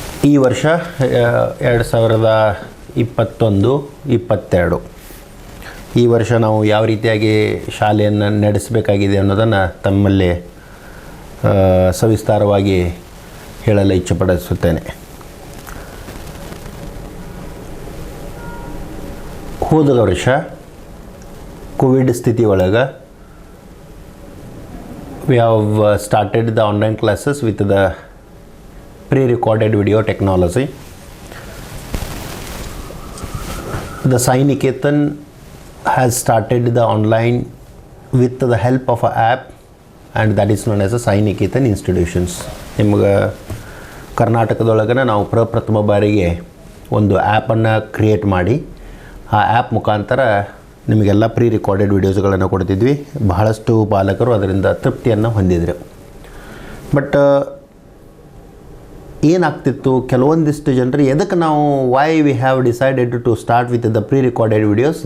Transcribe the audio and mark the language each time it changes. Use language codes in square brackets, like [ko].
[kn] ಈ ವರ್ಷ 2021-22 ಈ ವರ್ಷ ನಾವು ಯಾವ ರೀತಿಯಾಗಿ ಶಾಲೆಯನ್ನು ನಡೆಸಬೇಕಾಗಿದೆ ಅನ್ನೋದನ್ನು ತಮ್ಮಲ್ಲಿ ಸವಿಸ್ತಾರವಾಗಿ ಹೇಳಲು ಇಚ್ಛೆಪಡಿಸುತ್ತೇನೆ. ಹೋದ ವರ್ಷ ಕೋವಿಡ್ ಸ್ಥಿತಿ ಒಳಗೆ [en] we have started the online classes with the pre-recorded video technology. The Sai Niketan has started the online with the help of an app, and that is known as the Sai Niketan Institutions. [kn] ನಿಮಗೆ ಕರ್ನಾಟಕದೊಳಗನ ನಾವು ಪ್ರಪ್ರಥಮ ಬಾರಿಗೆ ಒಂದು ಆ್ಯಪನ್ನು create ಮಾಡಿ ಆ app ಮುಖಾಂತರ ನಿಮಗೆಲ್ಲ ಪ್ರೀ ರೆಕಾರ್ಡೆಡ್ ವೀಡಿಯೋಸ್ಗಳನ್ನು ಕೊಡ್ತಿದ್ವಿ. ಬಹಳಷ್ಟು ಪಾಲಕರು ಅದರಿಂದ ತೃಪ್ತಿಯನ್ನು ಹೊಂದಿದ್ರು. ಬಟ್ ಏನಾಗ್ತಿತ್ತು, ಕೆಲವೊಂದಿಷ್ಟು ಜನರು ಎದಕ್ಕೆ ನಾವು [en] Why we have decided to start with the pre recorded videos.